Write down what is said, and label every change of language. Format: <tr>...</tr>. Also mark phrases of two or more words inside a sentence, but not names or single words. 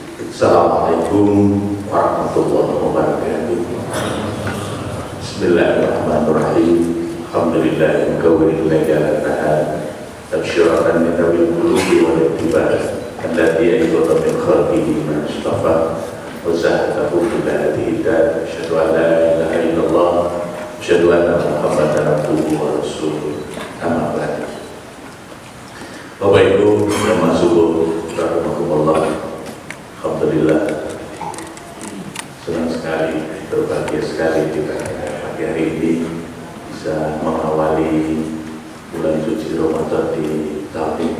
<ar>السلام عليكم ورحمة الله وبركاته. Bismillahirrahmanirrahim. الحمد لله مكور الليل على النهار تبصرة من ذوي القلوب والاتباع الذي أيد من خلقه من اصطفى وزهده في الهدى هداية. أشهد أن لا إله إلا الله أشهد أن محمدا عبده ورسوله. أما بعد.</ar> <id>Bapak Ibu jamaah subuh rahimakumullah. Alhamdulillah, senang sekali, berbahagia sekali kita pagi hari ini bisa mengawali bulan suci Ramadan di tahun ini.</id>